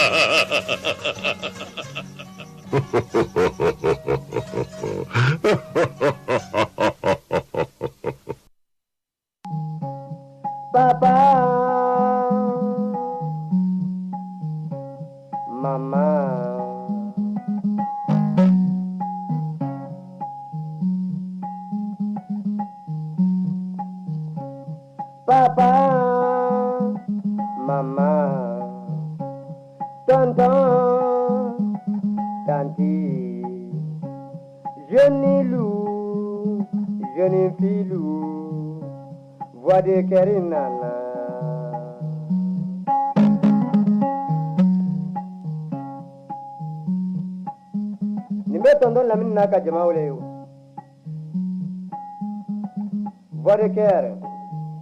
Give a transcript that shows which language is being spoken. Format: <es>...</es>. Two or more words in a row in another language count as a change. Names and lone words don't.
<fr>Papa, Mama, Papa, Mama, Tonton, Tanti, jeune loup, jeune filou, voix de Kerinana.</fr> <bm>Nimbe tonton Lamine n'a ka jama wele yo.</bm> <fr>Voix de cœur,</fr>